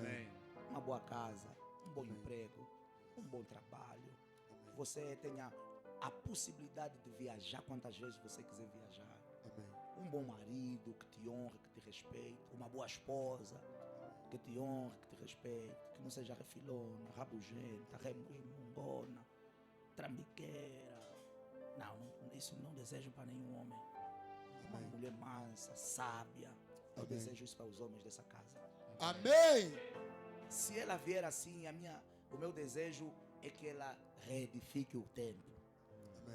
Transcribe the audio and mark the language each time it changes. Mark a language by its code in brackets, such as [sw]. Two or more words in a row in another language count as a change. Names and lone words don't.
[pt] Uma boa casa, um bom Amém. emprego, um bom trabalho, você tenha a possibilidade de viajar quantas vezes você quiser viajar. Amém. Um bom marido que te honre, que te respeite. Uma boa esposa que te honre, que te respeite. Que não seja refilona, rabugenta, remungona, trambiqueira. Não, isso não desejo para nenhum homem. Uma Amém. mulher mansa, sábia. Eu Amém. desejo isso para os homens dessa casa. Amém. Se ela vier assim, o meu desejo é que ela reedifique o templo. Amém.